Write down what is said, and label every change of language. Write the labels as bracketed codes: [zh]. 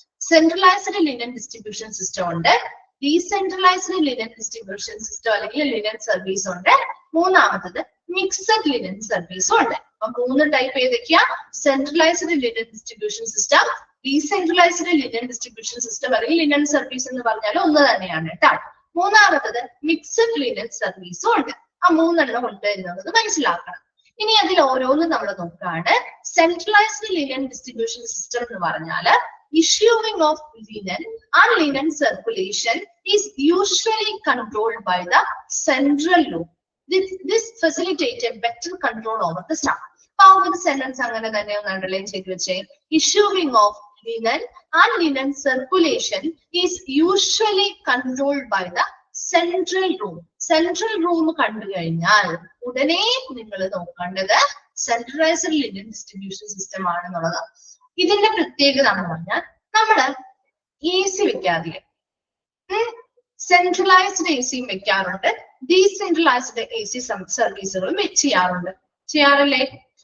[ml] Centralised linear distribution system ഉണ്ട്, decentralised linear distribution system അല്ലെങ്കിൽ linear service ഉണ്ട്, മൂന്നാമത്തത് മിക്സഡ് ലിനിയർ സർവീസും ഉണ്ട്. അപ്പൊ 3 ടൈപ്പ് ഏതൊക്കെയാ? Centralised linear distribution system, decentralised linear distribution system അല്ലെങ്കിൽ ലിനിയർ സർവീസ് എന്ന് പറഞ്ഞാൽ ഒന്ന് തന്നെയാണ് കേട്ടോ. മൂന്നാമത്തത് മിക്സഡ് ലിനിയർ സർവീസും ഉണ്ട്. ആ 3 ഉണ്ട് എന്നുള്ളത് മനസ്സിലാക്കണം. ഇനി അതിൽ ഓരോന്നും നമ്മൾ നോക്കുകയാണ്. സെൻട്രലൈസ്ഡ് ലിനിയർ ഡിസ്ട്രിബ്യൂഷൻ സിസ്റ്റം എന്ന് പറഞ്ഞാൽ [en] issuing of linen and linen circulation is usually controlled by the central loop. This facilitated better control over the staff. Power sentence [ml] അങ്ങനെ തന്നെ ഒന്ന് underline ചെയ്തു വെച്ചേ. [en] Issuing of linen and linen circulation is usually controlled by the central room. [ml] Central room കണ്ടു കഴിഞ്ഞാൽ ഉടനെ നിങ്ങൾ നോക്കേണ്ടത് സെൻട്രലൈസ്ഡ് ലിനിയർ ഡിസ്ട്രിബ്യൂഷൻ സിസ്റ്റം ആണെന്നുള്ളതാണ്. ഇതിന്റെ പ്രത്യേകത എന്ന് പറഞ്ഞാൽ നമ്മള് AC വെക്കാതെ സെൻട്രലൈസ്ഡ് AC വെക്കാറുണ്ട്, ഡീസെൻട്രലൈസ്ഡ് AC സർവീസുകളും ചെയ്യാറുണ്ട്. ചെയ്യാറല്ലേ?